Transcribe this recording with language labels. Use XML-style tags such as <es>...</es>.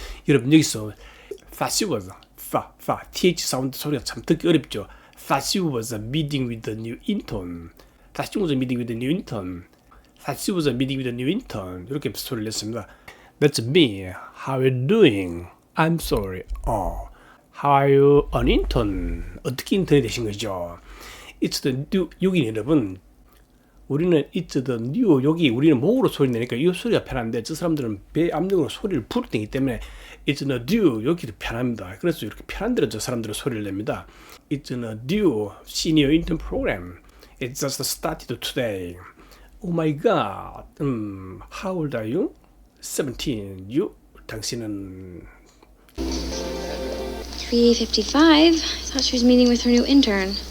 <ko>여러분 여기서</ko> <en>Sashi was th</en> <ko>사운드 소리가 참 듣기 어렵죠.</ko> <en>Sashi was a meeting with the new intern. Sashi was a meeting with the new intern. Sashi was a meeting with the new intern.</en> <ko>이렇게 소리를 냈습니다.</ko> <en>That's me. How are you doing? I'm sorry. How are you an intern?</en> <ko>어떻게 인턴이 되신 거죠?</ko> <en>It's the new.</en> <ko>여기 여러분 우리는</ko> <en>it's the new.</en> <ko>여기 우리는 목으로 소리 내니까 이 소리가 편한데 저 사람들은 배 압력으로 소리를 부를 때이기 때문에</ko> <en>it's the new.</en> <ko>여기도 편합니다. 그래서 이렇게 편한 대로 저 사람들은 소리를 냅니다.</ko> <en>It's the new senior intern program. It just started today. Oh my god. How old are you? 17. You?</en> <ko>당신은</ko> <en>3:55. I thought she was meeting with her new intern.</en>